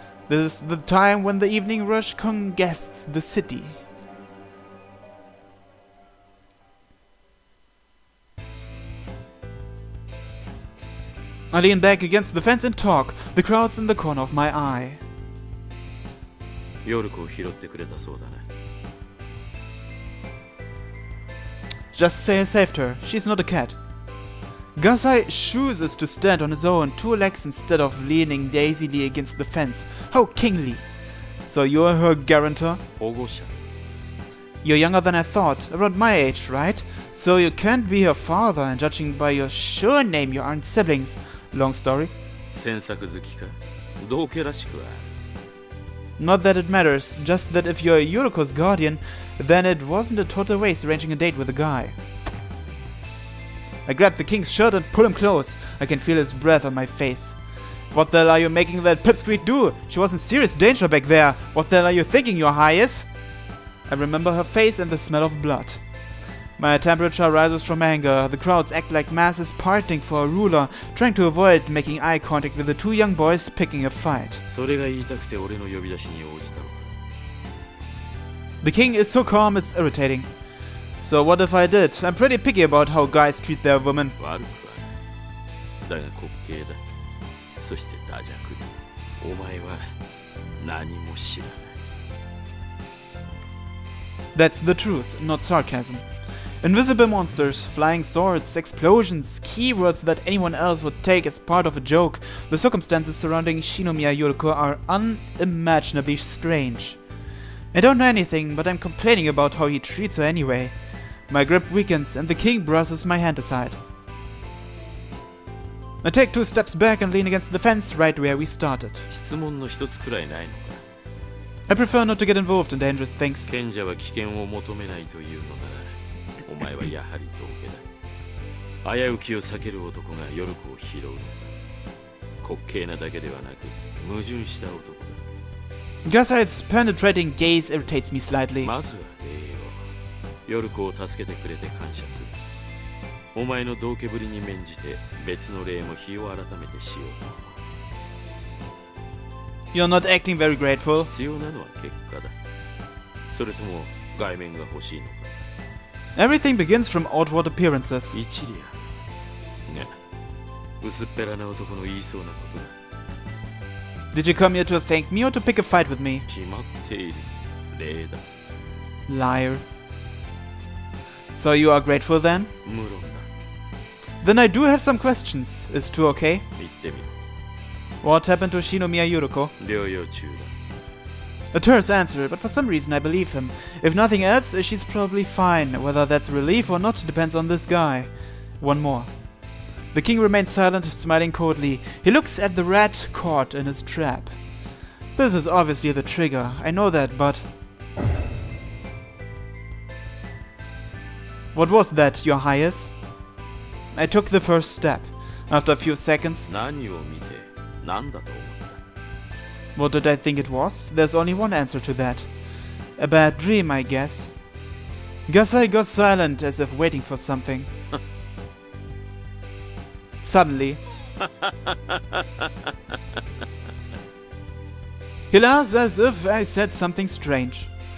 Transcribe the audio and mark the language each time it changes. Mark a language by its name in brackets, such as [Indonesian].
[English] This is the time when the evening rush congests the city. I lean back against the fence and talk. The crowd's in the corner of my eye. [Japanese] ヨルコを拾ってくれたそうだね。 [English] Just say I saved her. She's not a cat. Gasai chooses to stand on his own, 2 legs instead of leaning lazily against the fence. How kingly. So you're her guarantor? [Japanese] 保護者。 [English] You're younger than I thought, around my age, right? So you can't be her father, and judging by your surname, you aren't siblings. Long story. [Japanese] 詮索好きか。道家らしくは。 [English] Not that it matters, just that if you're Yuriko's guardian, then it wasn't a total waste arranging a date with a guy. I grab the king's shirt and pull him close. I can feel his breath on my face. What the hell are you making that pipsqueak do? She was in serious danger back there. What the hell are you thinking, your highness? I remember her face and the smell of blood. My temperature rises from anger. The crowds act like masses parting for a ruler, trying to avoid making eye contact with the 2 young boys picking a fight. [Japanese] それが言いたくて俺の呼び出しに応じたのか。 [English] The king is so calm it's irritating. So what if I did? I'm pretty picky about how guys treat their women. [Japanese] 悪くはない。だが滑稽だ。そして惰弱だ。お前は何も知らない。 [English] That's the truth, not sarcasm. Invisible monsters, flying swords, explosions, keywords that anyone else would take as part of a joke. The circumstances surrounding Shinomiya Yuriko are unimaginably strange. I don't know anything, but I'm complaining about how he treats her anyway. My grip weakens and the king brushes my hand aside. I take 2 steps back and lean against the fence right where we started. [Japanese] 質問の一つくらいないのか。 [English] I prefer not to get involved in dangerous things. [Japanese] 賢者は危険を求めないというのなら、お前はやはり道家だ。危うきを避ける男がヨルコを拾うのだ。滑稽なだけではなく、矛盾した男だ。 [English] Gassight's penetrating gaze irritates me slightly. [Japanese] まずは礼を。ヨルコを助けてくれて感謝する。お前の道家ぶりに免じて別の礼も日を改めてしようと思う。 [English] You're not acting very grateful. [Japanese] 必要なのは結果だ。それとも外面が欲しいのか。 [English] Everything begins from outward appearances. [Japanese] 一理ある。が、薄っぺらな男の言いそうなことだ。 [English] Did you come here to thank me or to pick a fight with me? [Japanese] 決まっている。礼だ。 [English] Liar. So you are grateful then? [Japanese] 無論だ。 [English] Then I do have some questions. Is 2 okay? [Japanese] 言ってみろ。 [English] What happened to Shinomiya Yuriko? [Japanese] 療養中だ。 [English] A terse answer, but for some reason I believe him. If nothing else, she's probably fine. Whether that's relief or not depends on this guy. One more. The king remains silent, smiling coldly. He looks at the rat caught in his trap. This is obviously the trigger. I know that, but... What was that, your highness? I took the first step. After a few seconds... [Japanese] 何を見て何だと思った。 [English] What did I think it was? There's only one answer to that. A bad dream, I guess. Gasai got silent as if waiting for something. Suddenly, he laughs as if I said something strange.